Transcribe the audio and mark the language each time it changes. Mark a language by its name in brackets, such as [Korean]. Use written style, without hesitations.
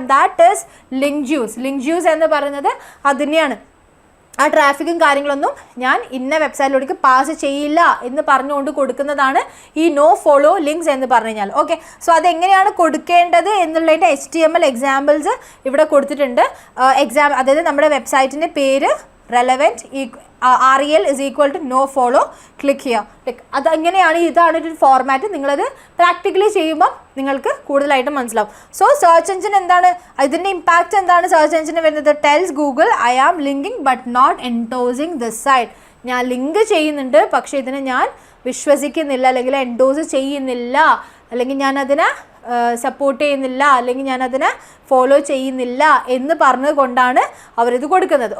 [English] that is [Malayalam] link juice എന്ന് പറയുന്നത് അതിനെയാണ്. ആ ട്രാഫിക്കും കാര്യങ്ങളൊന്നും ഞാൻ ഇന്ന വെബ്സൈറ്റിലേക്ക് പാസ് ചെയ്യില്ല എന്ന് പറഞ്ഞുകൊണ്ട് കൊടുക്കുന്നതാണ് ഈ നോ ഫോളോ ലിങ്ക്സ് എന്ന് പറഞ്ഞു കഴിഞ്ഞാൽ. ഓക്കെ, സോ അതെങ്ങനെയാണ് കൊടുക്കേണ്ടത് എന്നുള്ളതിൻ്റെ HTML എക്സാമ്പിൾസ് ഇവിടെ കൊടുത്തിട്ടുണ്ട്. അതായത് നമ്മുടെ വെബ്സൈറ്റിൻ്റെ പേര് [English] relevant REL is equal to no follow, click here. [Malayalam] അതെങ്ങനെയാണ്, ഇതാണ് ഒരു ഫോർമാറ്റ്. നിങ്ങളത് പ്രാക്ടിക്കലി ചെയ്യുമ്പോൾ നിങ്ങൾക്ക് കൂടുതലായിട്ട് മനസ്സിലാവും. സോ സെർച്ച് എഞ്ചിൻ എന്താണ്, ഇതിൻ്റെ ഇമ്പാക്റ്റ് എന്താണ് സെർച്ച് എഞ്ചിന് വരുന്നത്? [English] Tells Google I am linking but not endorsing this site. [Malayalam] ഞാൻ ലിങ്ക് ചെയ്യുന്നുണ്ട് പക്ഷേ ഇതിനെ ഞാൻ വിശ്വസിക്കുന്നില്ല, അല്ലെങ്കിൽ എൻഡോസ് ചെയ്യുന്നില്ല, അല്ലെങ്കിൽ ഞാനതിനെ സപ്പോർട്ട് ചെയ്യുന്നില്ല, അല്ലെങ്കിൽ ഞാനതിനെ ഫോളോ ചെയ്യുന്നില്ല എന്ന് പറഞ്ഞത് കൊണ്ടാണ് അവരിത് കൊടുക്കുന്നത്.